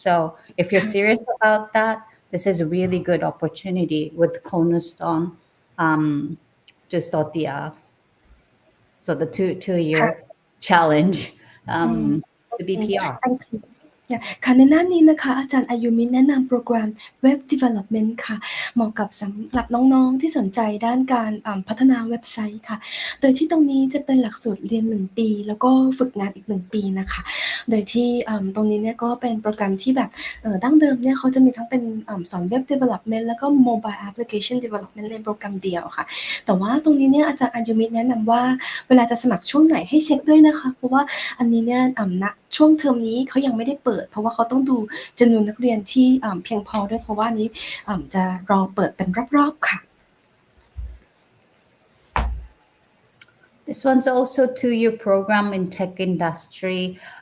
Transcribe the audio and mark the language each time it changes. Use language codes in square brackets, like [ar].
[en] So if you're serious about that, this is a really good opportunity with Cornerstone to start the 2-year challenge to be PR. Thank you. [th] ค่ะในหน้านี้นะคะอาจารย์อายุมิแนะนำโปรแกรม Web Development ค่ะเหมาะกับสำหรับน้องๆที่สนใจด้านการพัฒนาเว็บไซต์ค่ะโดยที่ตรงนี้จะเป็นหลักสูตรเรียน1ปีแล้วก็ฝึกงานอีก1ปีนะคะโดยที่ตรงนี้เนี่ยก็เป็นโปรแกรมที่แบบ ดั้งเดิมเนี่ยเขาจะมีทั้งเป็นสอน Web Development แล้วก็ Mobile Application Development ในโปรแกรมเดียวค่ะแต่ว่าตรงนี้เนี่ยอาจารย์อายุมิแนะนำว่าเวลาจะสมัครช่วงไหนให้เช็คด้วยนะคะเพราะว่าอันนี้เนี่ยณช่วงเทอมนี้เขายังไม่ได้เปิดเพราะว่าเขาต้องดูจำนวนนักเรียนที่เพียงพอด้วยเพราะว่านี้จะรอเปิดเป็นรอบๆค่ะ [en] This one's also 2-year program in tech industry.